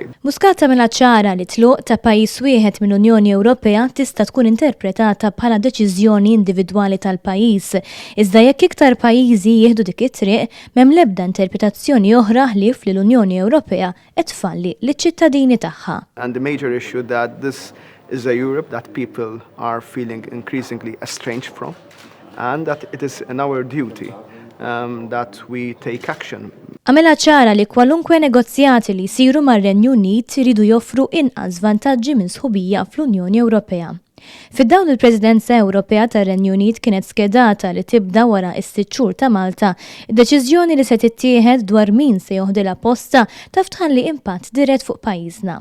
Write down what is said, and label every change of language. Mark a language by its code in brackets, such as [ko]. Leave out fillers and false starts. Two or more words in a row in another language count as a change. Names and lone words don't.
[mt] Muscat tagħmilha ċara li tluq ta' pajjiż wieħed mill-Unjoni Ewropea tista' tkun interpretata bħala deċiżjoni individwali tal-pajjiż. Iżda jekk iktar pajjiżi jieħdu dik it-triq m'hemm l-ebda interpretazzjoni oħra ħlief li l-Unjoni Ewropea qed tfalli liċ-ċittadini tagħha. [en] And the major issue that this is a Europe that people are feeling increasingly estranged from and that it is in our duty that we take action. [mt] Għamela ċara li kwalunkwe negozjati li jsiru mar-Renju Unit iridu joffru inqas vantaġġi minn sħubija fl-Unjoni Ewropea. Fid-dawn il-Presidenza Ewropea tar-Renju Unit kienet skedata li tibda wara s-sitt xhur ta' Malta, id-deċiżjoni li se tittieħed dwar min se joħdilha posta taf tħalli impatt dirett fuq pajjiżna.